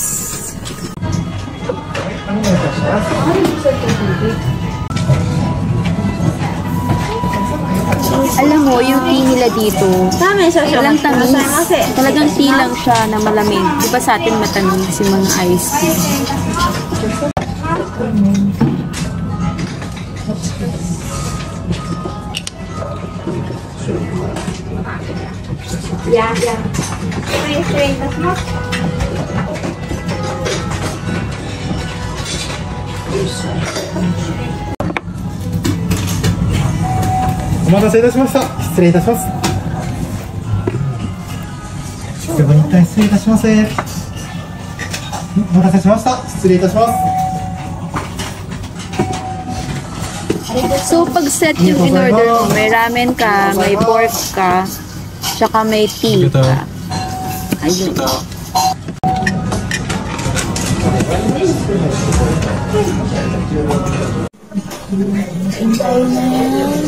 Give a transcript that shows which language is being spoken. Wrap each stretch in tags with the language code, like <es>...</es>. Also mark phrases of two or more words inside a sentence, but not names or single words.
<tl>Alam mo, yung tea nila dito, walang tamis. Talagang tea lang siya na malamig. Di ba sa atin matamis yung mga</tl> <en>ice tea? Yeah.</en> <ja>お待たせいたしました。失礼いたします。すぐに一旦失礼いたします。お待たせしました。失礼いたします。</ja> <tl>So, pag set yung in-order mo, may ramen ka, may pork ka, tsaka may tea ka. Ayun. Hintay na yan.</tl>